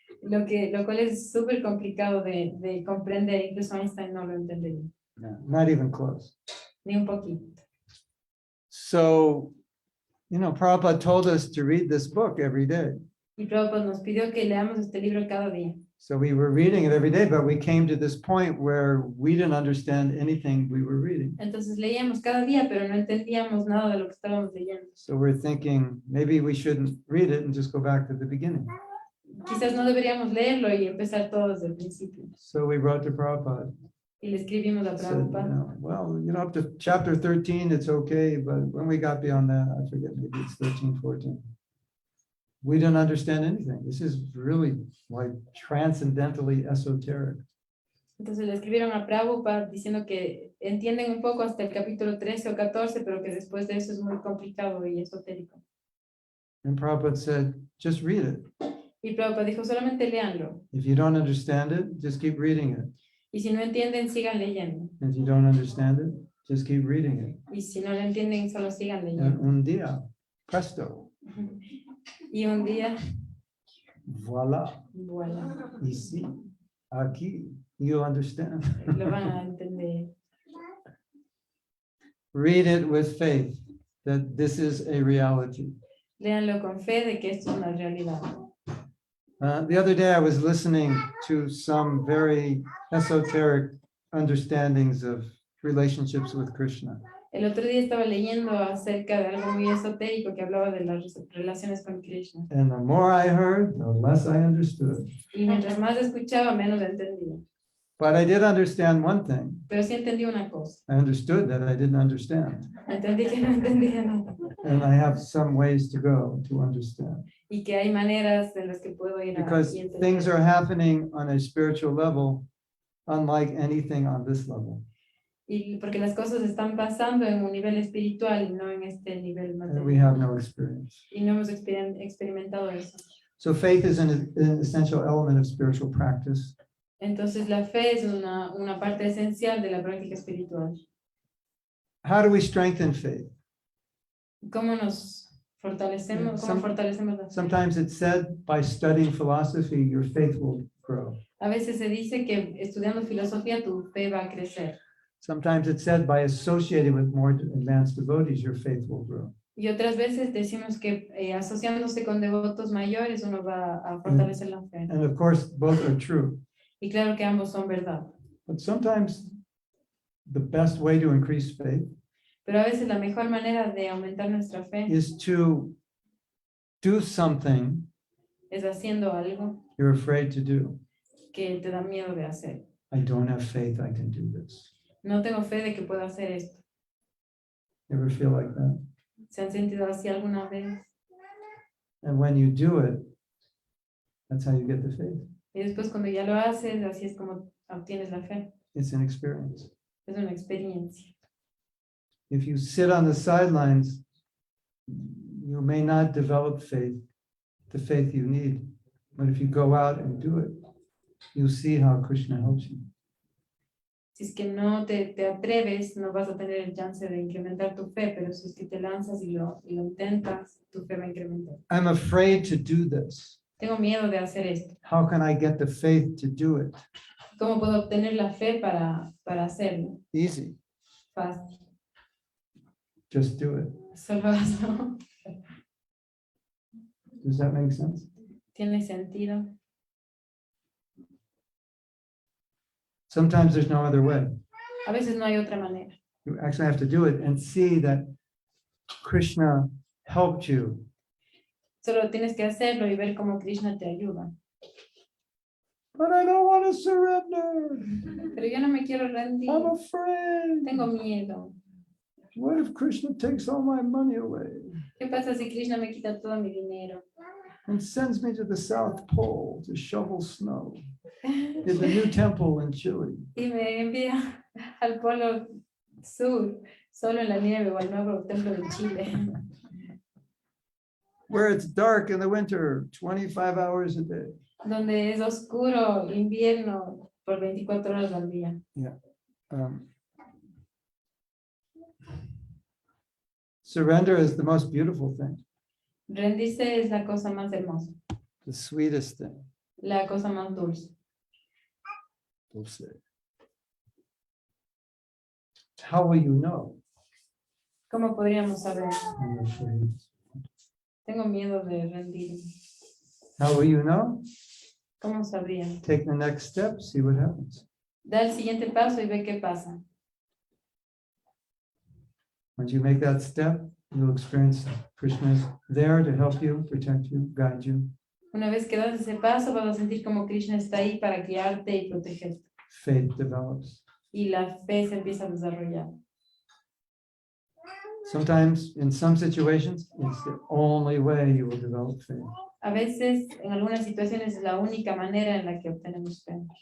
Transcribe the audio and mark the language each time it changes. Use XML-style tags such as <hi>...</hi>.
<es>Lo cual es súper complicado de comprender, incluso Einstein no lo entendería,</es> <en>No, not even close.</en> <es>ni un poquito.</es> <en>So You know, Prabhupada told us to read this book every day.</en> <es>Y Prabhupada nos pidió que leamos este libro cada día.</es> <en>So we were reading it every day, but we came to this point where we didn't understand anything we were reading.</en> <es>Entonces leíamos cada día, pero no entendíamos nada de lo que estábamos leyendo.</es> <en>So we're thinking maybe we shouldn't read it and just go back to the beginning.</en> <es>Quizás no deberíamos leerlo y empezar todo desde el principio.</es> <en>So we wrote to Prabhupada.</en> <es>Y le escribimos a</es> <en>Said, you</en> <es>Prabhupada.</es> <en>know, well, you know, up to chapter 13, it's okay, but when we got beyond that, I forget, maybe it's 13, 14. We didn't understand anything. This is really like transcendentally esoteric.</en> <es>Entonces le escribieron a Prabhupada diciendo que entienden un poco hasta el capítulo 13 o 14, pero que después de eso es muy complicado y esotérico.</es> <en>And Prabhupada said, just read it.</en> <es>Y Prabhupada dijo, solamente léanlo.</es> <en>If you don't understand it, just keep reading it.</en> <es>Y si no entienden, sigan leyendo.</es> <en>If you don't understand it, just keep reading it.</en> <es>Y si no lo entienden, solo sigan</es> <en>And</en> <es>leyendo. un día, presto, Y un día,</es> <fr>voila, voilà, ici,</fr> <es>aquí,</es> <en>you understand.</en> <es>lo van a entender.</es> <en>Read it with faith that this is a reality.</en> <es>Léanlo con fe de que esto es una realidad.</es> <en>The other day I was listening to some very esoteric understandings of relationships with Krishna.</en> <es>El otro día estaba leyendo acerca de algo muy esotérico que hablaba de las relaciones con Krishna.</es> <en>And the more I heard, the less I understood.</en> <es>Y mientras más escuchaba, menos entendía.</es> <en>But I did understand one thing.</en> <es>Pero sí entendí una cosa.</es> <en>I understood that I didn't understand.</en> <es>Entendí que no entendía nada.</es> <en>And I have some ways to go to understand.</en> <es>Y que hay maneras en las que puedo ir a</es> <en>Because</en> <es>y entender.</es> <en>things are happening on a spiritual level, unlike anything on this level.</en> <es>Y porque las cosas están pasando en un nivel espiritual y no en este nivel</es> <en>And we have</en> <es>no experience. Y no hemos experimentado eso.</es> <en>So faith is an essential element of spiritual practice.</en> <es>Entonces la fe es una parte esencial de la práctica espiritual.</es> <en>How do we strengthen faith?</en> <es>¿Cómo nos fortalecemos? ¿Cómo fortalecemos la fe?</es> <en>Sometimes it's said by studying philosophy, your faith will grow.</en> <es>A veces se dice que estudiando filosofía tu fe va a crecer.</es> <en>Sometimes it's said by associating with more advanced devotees, your faith will grow.</en> <es>Y otras veces decimos que asociándose con devotos mayores uno va a fortalecer la fe.</es> <en>And of course, both are true.</en> <es>Y claro que ambos son verdad.</es> <en>But sometimes the best way to increase faith</en> <es>Pero a veces la mejor manera de aumentar nuestra fe</es> <en>is to do something</en> <es>es haciendo algo</es> <en>you're afraid to do.</en> <es>que te da miedo de hacer.</es> <en>I don't have faith I can do this.</en> <es>No tengo fe de que pueda hacer esto.</es> <en>You ever feel like that?</en> <es>¿Se han sentido así alguna vez?</es> <en>And when you do it, that's how you get the faith.</en> <es>Y después cuando ya lo haces, así es como obtienes la fe.</es> <en>It's an experience.</en> <es>Es una experiencia.</es> <en>If you sit on the sidelines, you may not develop faith, the faith you need. But if you go out and do it, you'll see how Krishna helps you.</en> <es>Si es que no te atreves, no vas a tener el chance de incrementar tu fe, pero si es que te lanzas y lo intentas, tu fe va a incrementar.</es> <en>I'm afraid to do this.</en> <es>Tengo miedo de hacer esto.</es> <en>How can I get the faith to do it?</en> <es>¿Cómo puedo obtener la fe para hacerlo?</es> <en>Easy.</en> <es>Fácil.</es> <en>Just do it.</en> <es>Solo hazlo.</es> <en>Does that make sense?</en> <es>¿Tiene sentido?</es> <en>Sometimes there's no other way.</en> <es>A veces no hay otra manera.</es> <en>You actually have to do it and see that Krishna helped you.</en> <es>Solo tienes que hacerlo y ver cómo Krishna te ayuda.</es> <en>But I don't want to surrender.</en> <es>Pero yo no me quiero rendir.</es> <en>I'm afraid.</en> <es>Tengo miedo.</es> <en>What if Krishna takes all my money away</en> <es>¿Qué pasa si Krishna me quita todo mi dinero?</es> <en>and sends me to the South Pole to shovel snow in the new temple in Chile?</en> <es>Y me envía al polo sur, solo en la nieve o al nuevo templo de Chile,</es> <en>Where it's dark in the winter, 25 hours a day.</en> <es>donde es oscuro invierno por 24 horas al día.</es> <en>Surrender is the most beautiful thing,</en> <es>Rendirse es la cosa más hermosa,</es> <en>the sweetest thing.</en> <es>la cosa más dulce. Dulce.</es> <en>How will you know?</en> <es>¿Cómo podríamos saber?</es> <en>I'm afraid.</en> <es>Tengo miedo de rendirme.</es> <en>How will you know?</en> <es>¿Cómo sabría?</es> <en>Take the next step, see what happens.</en> <es>Da el siguiente paso y ve qué pasa.</es> <en>Once you make that step, you'll experience Krishna is there to help you, protect you, guide you.</en> <es>Una vez que das ese paso, vas a sentir como Krishna está ahí para guiarte y protegerte.</es> <en>Faith develops.</en> <es>Y la fe se empieza a desarrollar.</es> <en>Sometimes, in some situations, it's the only way you will develop faith.</en> <es>A veces, en algunas situaciones, es la única manera en la que obtenemos fe.</es>